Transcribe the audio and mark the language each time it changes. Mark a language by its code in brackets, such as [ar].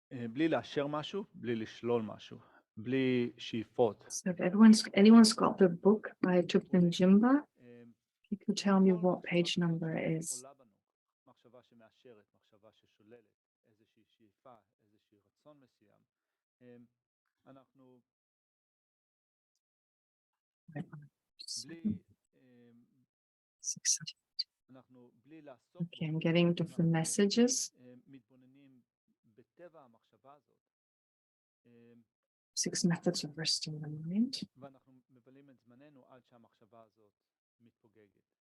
[he] בלי לאשר משהו, בלי לשלול משהו, בלי שאיפות. [en] So if anyone's got the book by Tupten Jimba, you can tell me what page number it is. [he] מחשבה שמאשרת, מחשבה ששוללת, איזושהי שאיפה, איזושהי רצון מסוים. אנחנו בלי לעסוק. [en] Okay, I'm getting different messages. [he] מתבוננים בטבע המחשבה הזאת. [en] 6 methods of resting the mind. [he] ואנחנו מבלים את זמננו עד שהמחשבה הזאת מתפוגגת.